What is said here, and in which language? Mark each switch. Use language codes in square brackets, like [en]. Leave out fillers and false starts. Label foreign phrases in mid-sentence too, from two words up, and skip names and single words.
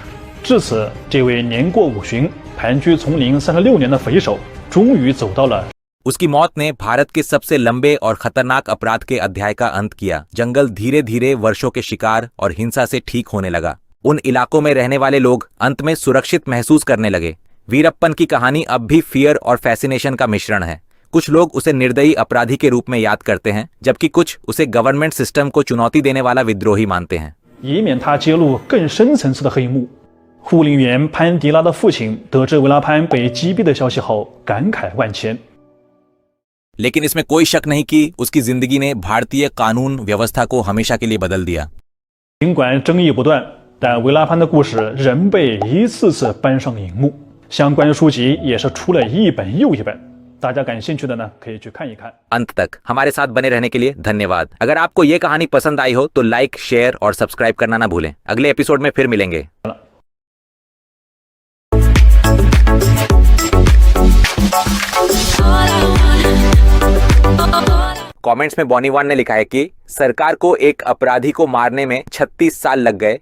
[zh] 至此，这位年过50、盘踞丛林36年的匪首，终于走到了 [hi] उसकी मौत ने भारत के सबसे लंबे और खतरनाक अपराध के अध्याय का अंत किया। जंगल धीरे धीरे वर्षों के शिकार और हिंसा से ठीक होने लगा। उन इलाकों में रहने वाले लोग अंत में सुरक्षित महसूस करने लगे। वीरप्पन की कहानी अब भी फियर और फैसिनेशन का मिश्रण है। कुछ लोग उसे निर्दयी अपराधी के रूप में याद करते हैं, जबकि कुछ उसे [en] government system [hi] को चुनौती देने वाला विद्रोही मानते हैं। [zh] 以免他揭露更深层次的黑幕。护林员潘迪拉的父亲得知维拉潘被击毙的消息后，感慨万千。 [hi] लेकिन इसमें कोई शक नहीं कि उसकी जिंदगी ने भारतीय कानून व्यवस्था को हमेशा के लिए बदल दिया। [zh] 尽管争议不断，但维拉潘的故事仍被一次次搬上荧幕，相关书籍也是出了一本又一本。大家感兴趣的呢，可以去看一看。 [hi] अंत तक हमारे साथ बने रहने के लिए धन्यवाद। अगर आपको ये कहानी पसंद आई हो तो लाइक, शेयर और सब्सक्राइब करना ना भूलें। अगले एपिसोड में फिर मिलेंगे। कमेंट्स में बॉनीवान ने लिखा है कि सरकार को एक अपराधी को मारने में 36 साल लग गए।